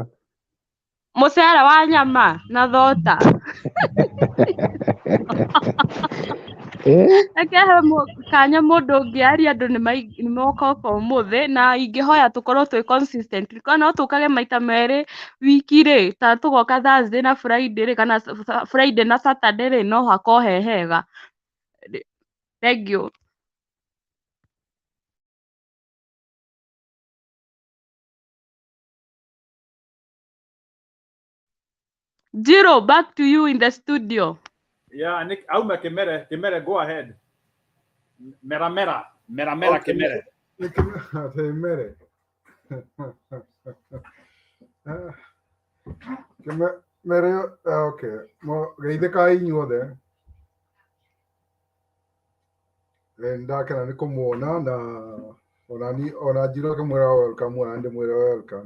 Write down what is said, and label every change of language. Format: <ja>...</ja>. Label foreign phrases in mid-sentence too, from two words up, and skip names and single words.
<ki>mũcere wa nyama na thota reke he kanya mũndũ ũngĩaria andũ nĩ mokoka ũmũthĩ na ingĩhoya tũkorwo twĩ consistent no tũkage maita merĩ wiki rĩ ta tũgoka Thursday na Friday rĩ kana Friday na Saturday rĩ no hakorwo he hega.</ki> <en>Thank you. Jiro, back to you in the studio. Yeah, Nick,</en> <ki>auma Kimere,</ki> <en>go ahead.</en> <ki>Mera,</ki> <en>Okay. Kimere. Kimere. Kimere, okay.</en> <ki>Mo geithe ka inyuothe. Ndakena nĩ kũmuona na ona Jiro akĩmwĩra welcome ona ndĩmwĩra welcome.</ki>